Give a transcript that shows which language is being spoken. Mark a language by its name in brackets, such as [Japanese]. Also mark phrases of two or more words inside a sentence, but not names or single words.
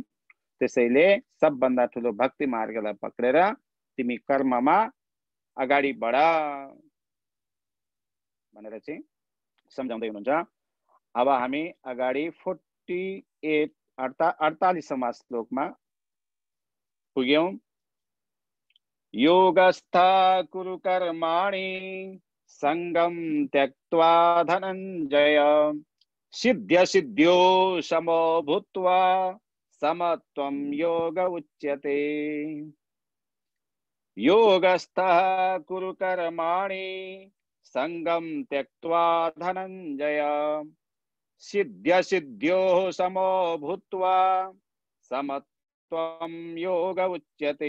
[Nepali] त्यसैले सबभन्दा ठुलो भक्ति मार्गलाई पक्रेर तिमी कर्ममा अगाडि बढ भनेर चाहिँ सम्झाउँदै हुनुहुन्छ। अब हामी अगाडि 48 48वां श्लोकमा पुग्यौं। [Sanskrit] योगस्थ कुरु कर्माणि संगम त्यक्त्वा धनञ्जय, सिद्ध्य सिद्ध्यो समो भूत्वा समत्वं योग उच्यते। योगस्थ कुरु कर्माणि संगम त्यक्त्वा धनञ्जय, सिद्ध्य सिद्ध्यो समो भूत्वा समत्वं योग उच्यते।